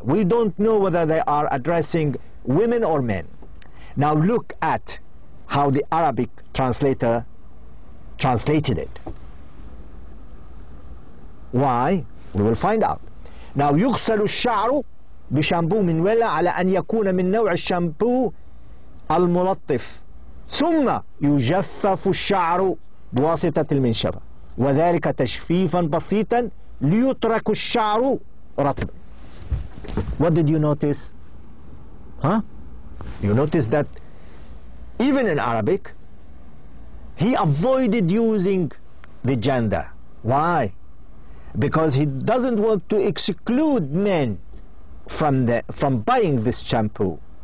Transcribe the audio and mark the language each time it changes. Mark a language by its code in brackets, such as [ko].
[en] We don't know whether they are addressing women or men. Now look at how the Arabic translator translated it. Why? We will find out. [ar] Now يغسل الشعر بشامبو من ولا على أن يكون من نوع الشامبو الملطف ثم يجفف الشعر بواسطة المنشفة وذلك تجفيفا بسيطا ليترك الشعر رطبا. [en] What did you notice? Huh? You notice that even in Arabic he avoided using the gender. Why? Because he doesn't want to exclude men from buying this shampoo.